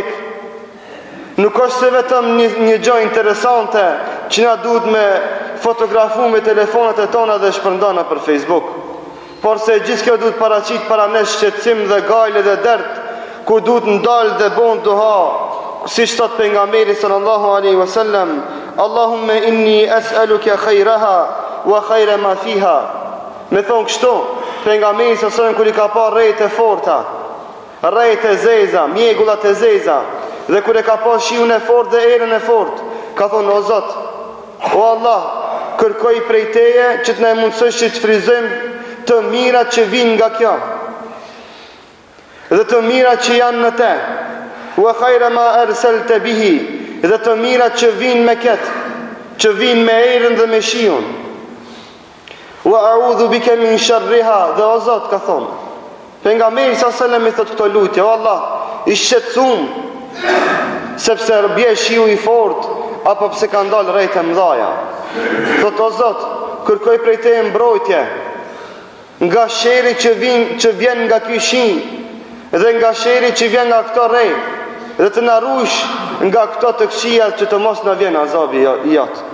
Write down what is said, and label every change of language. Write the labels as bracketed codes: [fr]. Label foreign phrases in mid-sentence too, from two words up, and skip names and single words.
[sq] Nuk është se vetëm një gjë interesante që na duhet me fotografu me telefonat e tona dhe shpërndana për Facebook. Por se gjithë kjo duhet paraqit para nesh shqetësim dhe gajle dhe dert, ku duhet ndalë dhe bon duha, si thot pejgamberi [ar] صلى الله عليه وسلم: "اللهم إني أسألك خيرها وخير ما فيها." [sq] Me thonë kështu, pejgamberi sallallahu kur i ka pa rrejt e forta, rrejt e zeza, mjegullat e zeza, dhe kur e ka pa shiun e fort dhe erën e fort, ka thonë: "O Zot, o Allah, kërkoj prej teje që të na mundësosh që të frizojmë të mirat që vinë nga kjo, dhe të mirat që janë në te, [ar] وخير ما أرسلت به, [sq] dhe të mirat që vinë me ketë, që vinë me erën dhe me shiun. [ar] وأعوذ بك من شرها." [sq] Dhe o Zot, ka thonë pejgamberi [ar] صلى الله عليه وسلم [sq] i thot këto lutje: "O Allah, i shqetësum sepse bie shiu i fort apo pse ka ndalë rrejt e mdhaja." Thot: "O Zot, kërkoj prej teje mbrojtje nga sheri që vjen nga ky shi dhe nga sheri që vjen nga këto rrej, dhe të na rush nga këto të këqija që të mos na vjen azabi i jot."